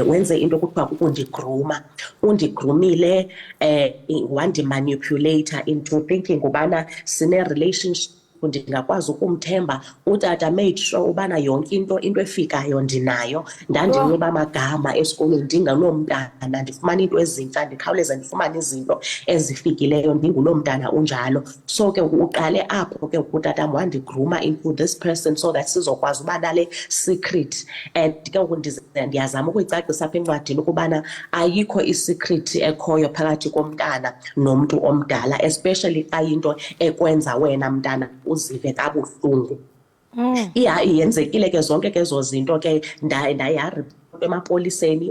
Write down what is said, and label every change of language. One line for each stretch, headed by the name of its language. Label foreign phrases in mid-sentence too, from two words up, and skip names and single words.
Xhosa: Wenze into kuthiwa kukundigruma. Undigrumile, wandimanipulator
English: into thinking
Xhosa: ubana sine-relationship ndingakwazi ukumthemba. Utata made sure ubana yonke into efikayo ndinayo. Ndandinxiba amagama esikolweni ndingaloo mntana, ndifumana into ezintsha, ndikhawuleze ndifumane izinto ezifikileyo, ndinguloo mntana unjalo. So ke uqale apho ke utatam wandigruma into
English: this person so that
Xhosa: sizokwazi uba nale secret. And ke ndiyazama ukuyicacisa apha encwadini ukubana ayikho isecret ekhoyo phakathi komntana nomntu omdala, especially xa into ekwenza wena mntana uzive kabuhlungu. Yenzekile ke zonke ke ezo zinto ke ndayaripota emapoliseni.